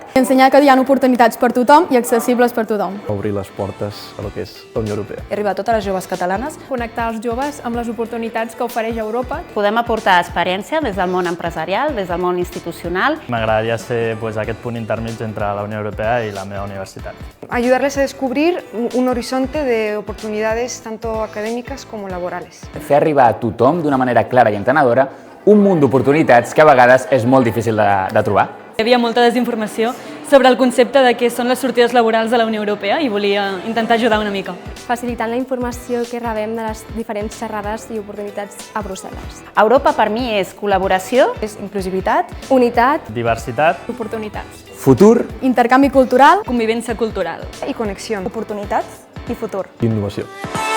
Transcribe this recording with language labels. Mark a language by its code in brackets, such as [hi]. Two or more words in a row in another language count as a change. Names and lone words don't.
[ca] Ensenyar que hi ha oportunitats per tothom i accessibles per tothom. Obrir les portes a lo que és la Unió Europea. He arribat a totes les joves catalanes. Connectar els joves amb les oportunitats que ofereix Europa. Podem aportar experiència des del món empresarial, des del món institucional. M'agradaria ser aquest punt intermig entre [es] la Unión Europea y [ca] la meva universitat. [es] Ayudarles a descubrir un horizonte de oportunidades tanto académicas como laborales. [ca] Fer arribar a tothom d'una manera clara i entenedora un munt d'oportunitats que a vegades és molt difícil de trobar. Hi havia molta desinformació sobre el concepte de què són les sortides laborals de la Unió Europea i volia intentar ajudar una mica. Facilitant la informació que rebem de les diferents xerrades i oportunitats a Brussel·les. Europa per mi és col·laboració, És inclusivitat, Unitat, Diversitat, Oportunitats. Futur, Intercanvi cultural. Convivència cultural. [es] Y conexión. [ca] Oportunitats i futur. Innovació.